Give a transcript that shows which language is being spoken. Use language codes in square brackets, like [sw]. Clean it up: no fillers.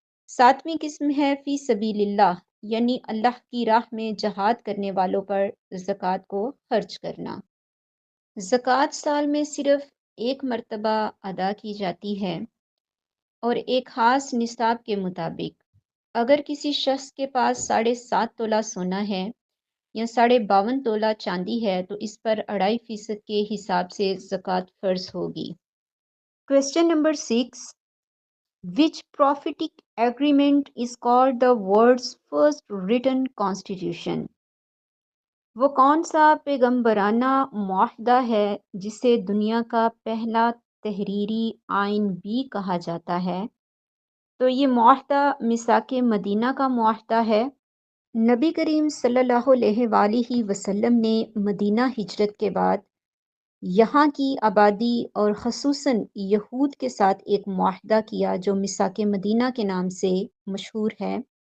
[ur] ساتویں قسم ہے فی سبیل اللہ، یعنی اللہ کی راہ میں جہاد کرنے والوں پر زکوٰۃ کو خرچ کرنا۔ زکوٰۃ سال میں صرف ایک مرتبہ ادا کی جاتی ہے اور ایک خاص نصاب کے مطابق۔ اگر کسی شخص کے پاس 7.5 تولہ سونا ہے یا 52.5 تولہ چاندی ہے تو اس پر 2.5% کے حساب سے زکوٰۃ فرض ہوگی۔ [en] Question number 6. Which prophetic agreement is called the world's first written constitution? [ur] وہ کون سا پیغمبرانہ معاہدہ ہے جسے دنیا کا پہلا تحریری آئین بھی کہا جاتا ہے؟ تو یہ معاہدہ میثاق مدینہ کا معاہدہ ہے۔ نبی کریم صلی اللہ علیہ وآلہ وسلم نے مدینہ ہجرت کے بعد یہاں کی آبادی اور خصوصاً یہود کے ساتھ ایک معاہدہ کیا جو میثاق مدینہ کے نام سے مشہور ہے۔